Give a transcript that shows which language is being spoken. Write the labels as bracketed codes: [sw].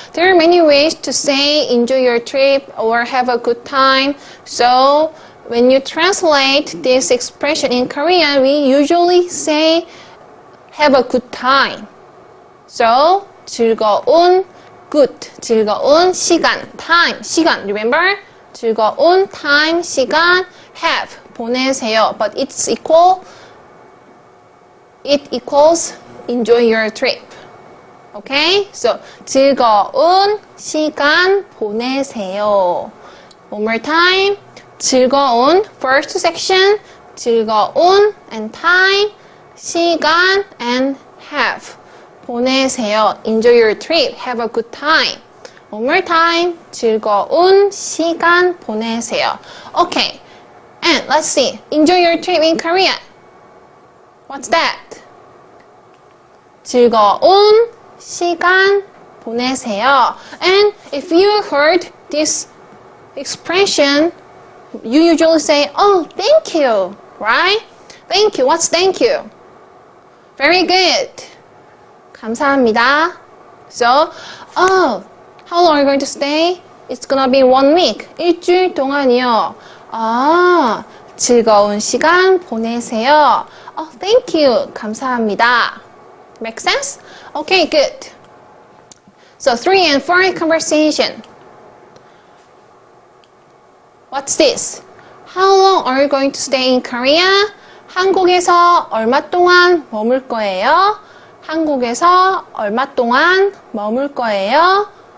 [en] There are many ways to say enjoy your trip or have a good time. So when you translate this expression in Korean, we usually say have a good time. So [ko] 즐거운 [en] good, [ko] 즐거운 시간, [en] time, [ko] 시간, [en] remember? [ko] 즐거운 [en] time, [ko] 시간, [en] have, [ko] 보내세요. But it equals enjoy your trip. Okay? So 즐거운 시간 보내세요. [en] One more time. [ko] 즐거운, [en] first section, 즐거운 and time, [ko] 시간 [en] and have. [ko] 보내세요. [en] Enjoy your trip. Have a good time. One more time. [ko] 즐거운 시간 보내세요. [en] Okay. And let's see. Enjoy your trip in Korea. What's that? [ko] 즐거운 시간 보내세요. [en] And if you heard this expression, you usually say, oh, thank you, right? Thank you. What's thank you? Very good. [ko] 감사합니다. [en] So, oh, how long are you going to stay? It's gonna be 1 week. [ko] 일주일 동안이요. 아, 즐거운 시간 보내세요. [en] Oh, thank you. [ko] 감사합니다. [en] Make sense? Okay, good. So 3 and 4 conversation. What's this? How long are you going to stay in Korea? [ko] 한국에서 얼마 동안 머물 거예요? 한국에서 얼마 동안 머물 거예요?